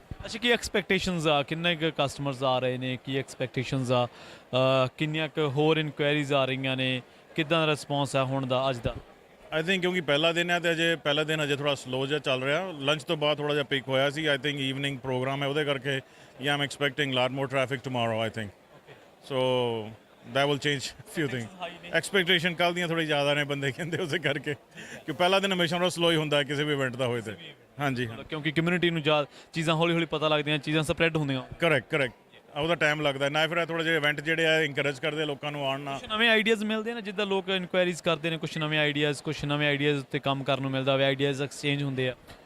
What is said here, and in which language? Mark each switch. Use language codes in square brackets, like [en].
[pa] ਅੱਛਾ, ਕੀ ਐਕਸਪੈਕਟੇਸ਼ਨਸ ਆ? ਕਿੰਨੇ ਕੁ ਕਸਟਮਰਸ ਆ ਰਹੇ ਨੇ? ਕੀ ਐਕਸਪੈਕਟੇਸ਼ਨਸ ਆ? ਕਿੰਨੀਆਂ ਕੁ ਹੋਰ ਇਨਕੁਆਇਰੀਜ਼ ਆ ਰਹੀਆਂ ਨੇ? ਕਿੱਦਾਂ ਦਾ ਰਿਸਪੌਂਸ ਆ ਹੁਣ ਦਾ, ਅੱਜ ਦਾ? ਆਈ ਥਿੰਕ ਕਿਉਂਕਿ ਪਹਿਲਾ ਦਿਨ ਹੈ ਤੇ ਅਜੇ ਪਹਿਲਾ ਦਿਨ ਅਜੇ ਥੋੜਾ ਸਲੋ ਜਿਹਾ ਚੱਲ ਰਿਹਾ। ਲੰਚ ਤੋਂ ਬਾਅਦ ਥੋੜਾ ਜਿਹਾ ਪਿਕ ਹੋਇਆ ਸੀ। ਆਈ ਥਿੰਕ ਈਵਨਿੰਗ ਪ੍ਰੋਗਰਾਮ ਹੈ ਉਹਦੇ ਕਰਕੇ, ਜਾਂ [en] Am expecting lot more traffic tomorrow I think. So that will change few things। [pa] Expectation ਕੱਲ੍ਹ ਦੀਆਂ ਥੋੜੀ ਜ਼ਿਆਦਾ ਨੇ ਬੰਦੇ ਕਹਿੰਦੇ, ਉਸੇ ਕਰਕੇ ਕਿ ਪਹਿਲਾ ਦਿਨ ਹਮੇਸ਼ਾ ਥੋੜਾ ਸਲੋ ਹੀ ਹੁੰਦਾ ਕਿਸੇ ਵੀ ਇਵੈਂਟ ਦਾ ਹੋਏ ਤੇ। ਹਾਂਜੀ ਹਾਂ, ਕਿਉਂਕਿ ਕਮਿਊਨਿਟੀ ਨੂੰ ਚੀਜ਼ਾਂ ਹੌਲੀ ਹੌਲੀ ਪਤਾ ਲੱਗਦੀਆਂ, ਚੀਜ਼ਾਂ ਸਪਰੈਡ ਹੁੰਦੀਆਂ। ਕਰੈਕਟ ਉਹਦਾ ਟਾਈਮ ਲੱਗਦਾ ਨਾ। ਫਿਰ ਥੋੜਾ ਜਿਹਾ ਇਵੈਂਟ ਜਿਹੜੇ ਆ ਇੰਕਰੇਜ ਕਰਦੇ ਲੋਕਾਂ ਨੂੰ ਆਉਣ ਨਾਲ। ਕੁਝ ਨਵੇਂ ਆਈਡੀਆਜ਼ ਮਿਲਦੇ ਨੇ, ਜਿੱਦਾਂ ਲੋਕ ਇਨਕੁਆਇਰੀਜ਼ ਕਰਦੇ ਨੇ, ਕੁਝ ਨਵੇਂ ਆਈਡੀਆਜ਼ ਉੱਤੇ ਕੰਮ ਕਰਨ ਨੂੰ ਮਿਲਦਾ ਹੋਵੇ, ਆਈਡੀਆਜ਼ ਐਕਸਚੇਂਜ ਹੁੰਦੇ ਆ।